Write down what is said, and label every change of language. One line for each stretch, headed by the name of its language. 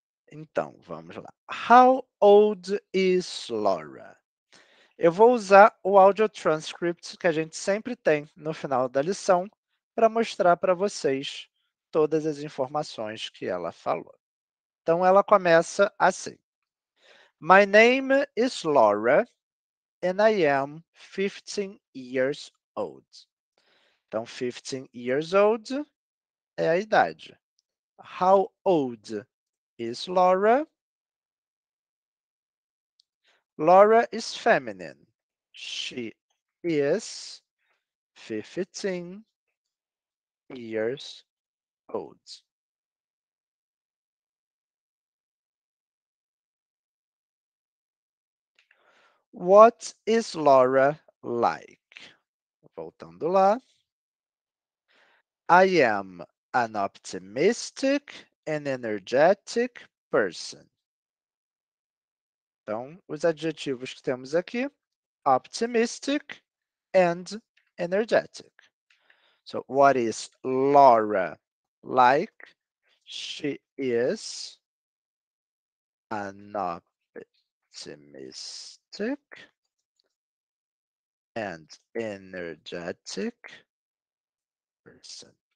Portuguese: Então, vamos lá.
English: How old is Laura?
Portuguese: Eu vou usar o audio transcript que a gente sempre tem no final da lição para mostrar para vocês todas as informações que ela falou. Então, ela começa assim.
English: My name is Laura and I am 15 years old.
Portuguese: Então,
English: 15 years old
Portuguese: é a idade.
English: How old is Laura? Laura is feminine. She is 15 years old. What is Laura like?
Portuguese: Voltando lá.
English: I am an optimistic and energetic person.
Portuguese: Então, os adjetivos que temos aqui,
English: optimistic and energetic. So, what is Laura like? She is an optimistic and energetic person.